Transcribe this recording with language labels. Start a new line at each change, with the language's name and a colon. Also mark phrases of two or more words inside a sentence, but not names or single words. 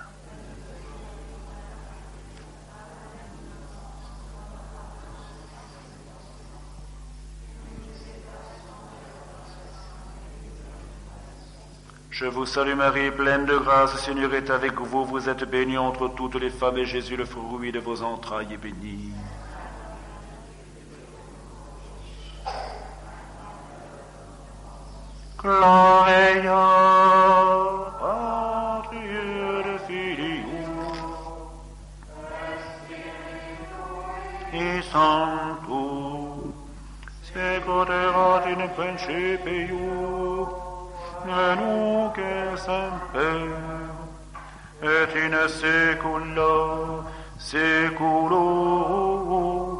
French: Je vous salue Marie, pleine de grâce, le Seigneur est avec vous. Vous êtes bénie entre toutes les femmes, et Jésus, le fruit de vos entrailles, est béni.
Latin: Gloria Patri et Filio et Sancto, secut erat in principio, et nunc et semper, et in saecula saeculorum.